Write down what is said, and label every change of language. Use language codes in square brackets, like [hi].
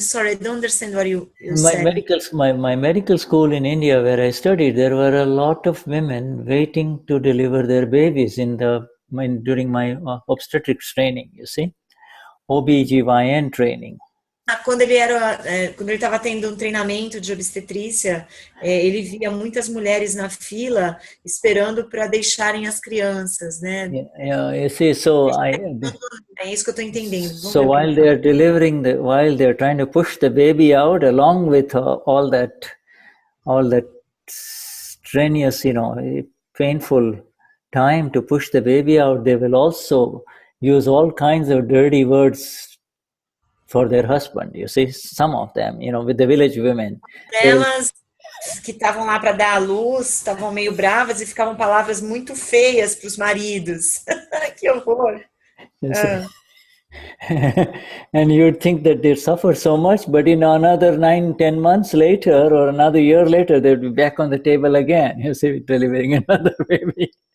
[en] Sorry, I don't understand what you said. My medical school in India, where I studied, there were a lot of women waiting to deliver their babies during my obstetrics training, you see, OB/GYN training. [pt] Quando ele estava tendo treinamento de obstetrícia, ele via muitas mulheres na fila esperando para deixarem as crianças, né? [en] You see, so [pt] é isso que eu estou entendendo. [en] So while they are while they are trying to push the baby out, along with all that strenuous, painful time to push the baby out, they will also use all kinds of dirty words for their husband, you see, some of them, with the village women. [pt] Elas que estavam lá para dar à luz, estavam meio bravas e ficavam palavras muito feias para os maridos. Que horror! [en] And you'd think that they suffer so much, but another 9-10 months later or another year later, they'd be back on the table again, you see, delivering another baby.